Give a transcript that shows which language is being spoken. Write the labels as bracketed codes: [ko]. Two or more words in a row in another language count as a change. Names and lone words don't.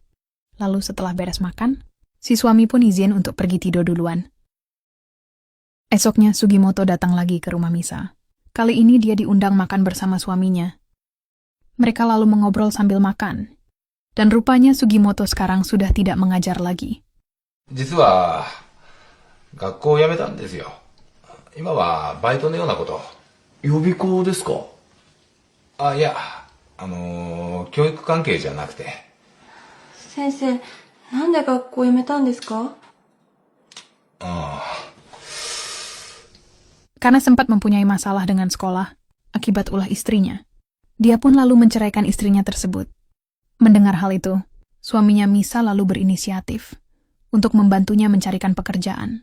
[id] Lalu setelah beres makan, si suami pun izin untuk pergi tidur duluan. Esoknya Sugimoto datang lagi ke rumah Misa. Kali ini dia diundang makan bersama suaminya. Mereka lalu mengobrol sambil makan. Dan rupanya Sugimoto sekarang sudah tidak mengajar lagi. [ja] 実は、学校を辞めたんですよ。今はバイトのようなこと。予備校ですか？あ、いや、教育関係じゃなくて。先生、なんで学校辞めたんですか？ [id] Karena sempat mempunyai masalah dengan sekolah, akibat ulah istrinya. Dia pun lalu menceraikan istrinya tersebut. Mendengar hal itu, suaminya Misa lalu berinisiatif untuk membantunya mencarikan pekerjaan.